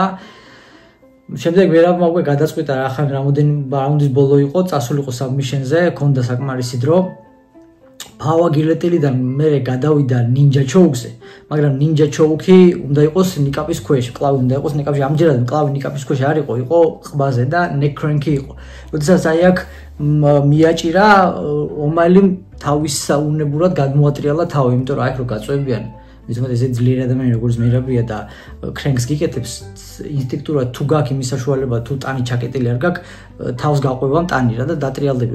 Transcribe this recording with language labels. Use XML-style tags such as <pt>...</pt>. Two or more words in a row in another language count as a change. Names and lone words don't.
<ka>შემდეგ მერაბმა უკვე გადაწყვიტა რა ხან რამოდენი რაუნდის ბოლო იყო, წასულიყო საბმიშენზე, ჰქონდა საკმარისი დრო.</ka> <en>Power Guillotine-</en> <ka>დან მერე გადავიდა</ka> <en>Ninja Choke-</en> <ka>ზე, მაგრამ</ka> <en>Ninja Choke-</en> <ka>ი უნდა იყოს ნიკაპის ქვეშ, კლავი უნდა იყოს ნიკაპში. ამჯერად კლავი ნიკაპის ქვეშ არ იყო, იყო ყბაზე და</ka> <en>neck crank-</en> <ka>ი იყო. როდესაც აი აქ მიაჭირა O'Malley-მ თავის საუნებურად გადმოატრიალა თავი, იმიტომ რომ აი რო გაწევებიან, მithmet ესე ძლიერი ადამიანი როგორც მერაბია და cranks გიკეთებს, ინსტინქტურად თუ გაქვს იმის საშუალება, თუ ტანი ჩაკეტილი არ გაქვს, თავს გაყვება ტანი რა და დატრიალდები.</ka>